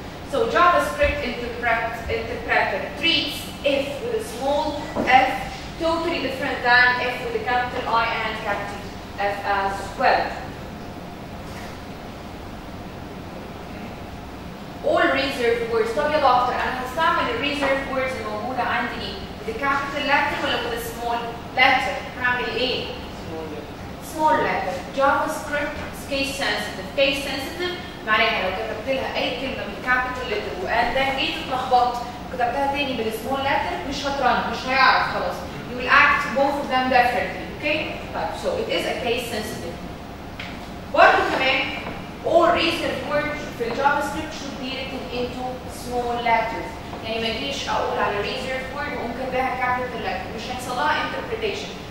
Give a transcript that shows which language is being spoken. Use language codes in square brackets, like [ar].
[en] So JavaScript interpreter treats if with a small f totally different than if with a capital I and capital F as well. All reserved words. [ar] طب يا دكتور انا هستعمل الريزيرف ووردز الموجوده عندي ايه؟ بالكابيتال letter ولا بالسمول letter؟ هعمل ايه؟ small letter. جافا سكريبت case sensitive. case sensitive معناها لو كتبت لها اي كلمه بالكابيتال letter وان ده جيت اتلخبطت كتبتها تاني بالسمول letter مش هترن، مش هيعرف خلاص. [en] You will act both of them differently. Okay? [ar] طيب [en] so it is a case sensitive. [ar] برضه كمان [en] all reserved words في الجافا script should be written into small letters. [ar] يعني ما اجيش اقول على reserved word واقوم كاتباها capital letter، مش هيحصل لها interpretation.